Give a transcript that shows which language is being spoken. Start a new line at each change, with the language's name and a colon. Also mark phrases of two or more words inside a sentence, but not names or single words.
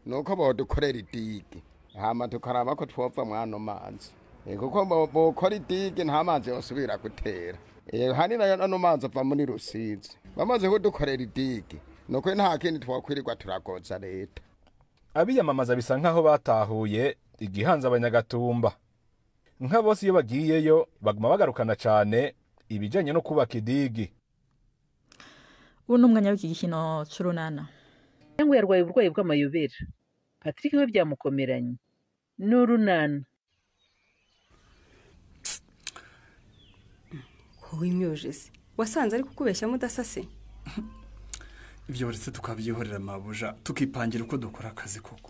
Rundi: nuko bodukorera idigi hama tukaraba ko twova mwano mazi kuko bokora idigi nta mazi yosubira gutera hanina ano mazi ava muri Rusizi bamaze kudukorera idigi nuko nta kindi twakwirirwa turagoza leta. Abiyamamaza bisa nkaho batahuye igihanza abanyagatumba. Nka bose iyo bagiyeyo baguma bagarukana cyane ibijanye no kubaka idigi. Uno mwanya w'iki gikino c'urunana.
Kinyarwanda: Ngo yarwaye uburwayi bw'amayobera. Patrick we byamukomeranye. N'urunana. Wimyojese. Wasanze ari kukubeshya mudasase. Ibyo uretse tukabyihorera mabuja tukipangira uko dukora akazi koko.